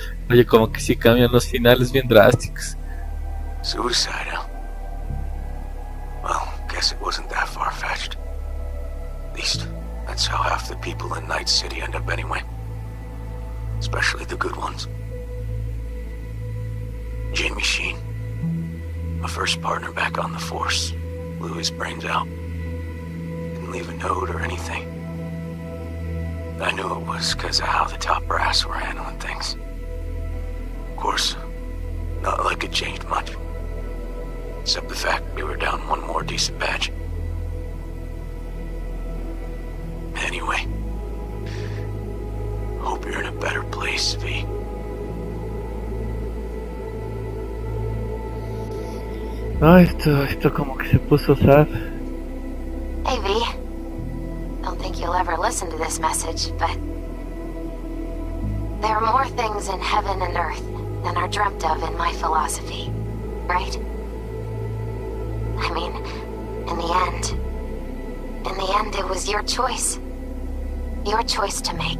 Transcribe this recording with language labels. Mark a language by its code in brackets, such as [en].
[es] Oye, como que sí cambian los finales bien drásticos. [en] Suicidal? Well, guess it wasn't that far-fetched. At least, that's how half the people in Night City end up anyway. Especially the good ones. Jamie Sheen, my first partner back on the force, blew his brains out. Didn't leave a note or anything. I knew it was because of how the top brass were handling things. Of course, not like it changed much. Except the fact we were down one more decent batch. Anyway, hope you're in a better place, V. [es] Ay, esto como que se puso sad. [en] Hey, V. Don't think you'll ever listen to this message, but there are more things in heaven and earth than are dreamt of in my philosophy, right? I mean, in the end, it was your choice. Your choice to make.